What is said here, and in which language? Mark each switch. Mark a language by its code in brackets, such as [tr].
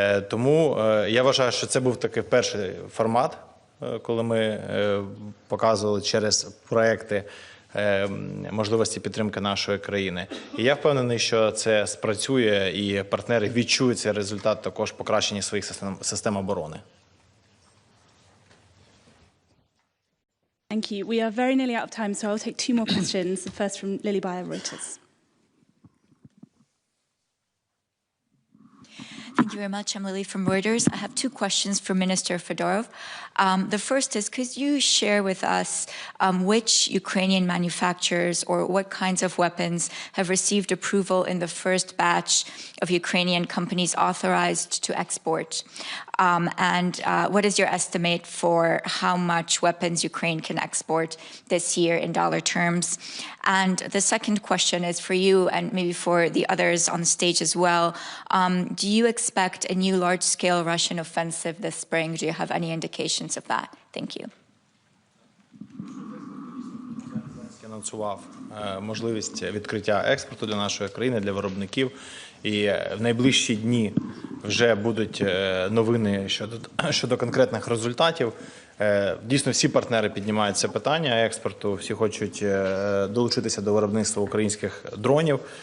[uk] Тому я вважаю, що це був такий перший формат, коли ми показували через проекти можливості підтримки нашої країни. І я впевнений, що це спрацює і партнери відчують цей результат також покращення своїх систем оборони. [en] Thank you. We are very nearly out of time, so I'll take two more questions. The first from Lily Bayer, Reuters. Thank you very much. I'm Lily from Reuters. I have two questions for Minister Fedorov. The first is, could you share with us which Ukrainian manufacturers or what kinds of weapons have received approval in the first batch of Ukrainian companies authorized to export? And what is your estimate for how much weapons Ukraine can export this year in dollar terms? And the second question is for you and maybe for the others on the stage as well. Do you expect a new large-scale Russian offensive this spring? Do you have any indications of that? Thank you. [uk] Анонсував можливість відкриття експорту для нашої країни, для виробників. І в найближчі дні вже будуть новини щодо конкретних результатів. Дійсно, всі партнери піднімають це питання експорту, всі хочуть долучитися до виробництва українських дронів.